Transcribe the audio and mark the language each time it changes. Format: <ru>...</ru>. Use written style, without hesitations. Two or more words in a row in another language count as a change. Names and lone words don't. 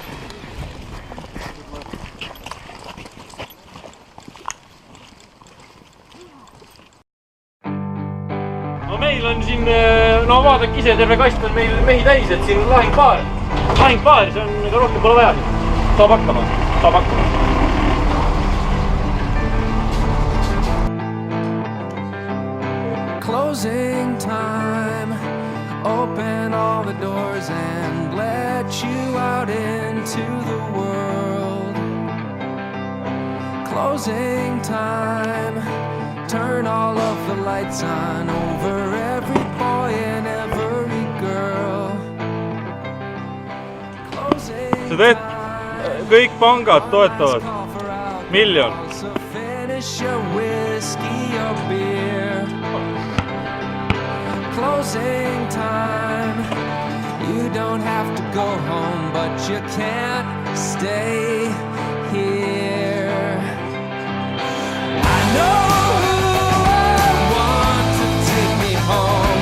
<et>No meil on siin, no vaadake ise, terve kast on meil mehi täis, et siin lahingpaar, see on ega rohkem pole vaja. Saab hakkama.</et> <en>Closing time. Open all the doors and let you out into the world. Closing time. Turn all of the lights on over every boy and every girl.</en> <et>Sa teed, kõik pangad toetavad. Miljon.</et> <en>So finish your whiskey or beer. Closing time. You don't have to go home, but you can't stay here. I know who I want to take me home.</en>